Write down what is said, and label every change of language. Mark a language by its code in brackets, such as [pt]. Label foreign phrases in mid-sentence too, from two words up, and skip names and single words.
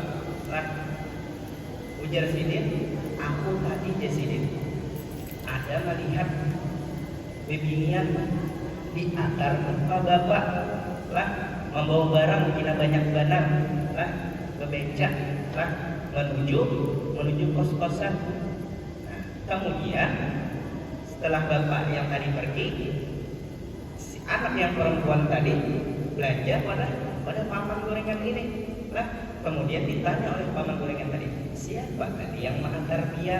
[bjn] Nah, ujar sidin, aku tadi ya sidin ada melihat bebinian di akar muka bapak, lah membawa barang kira banyak barang, lah bebeca, lah menuju kos-kosan. [id] Nah, kemudian setelah bapak yang tadi pergi, si anak yang perempuan tadi belanja pada paman gorengan ini. Lah kemudian ditanya oleh paman gorengan tadi, siapa tadi yang mengantar pian?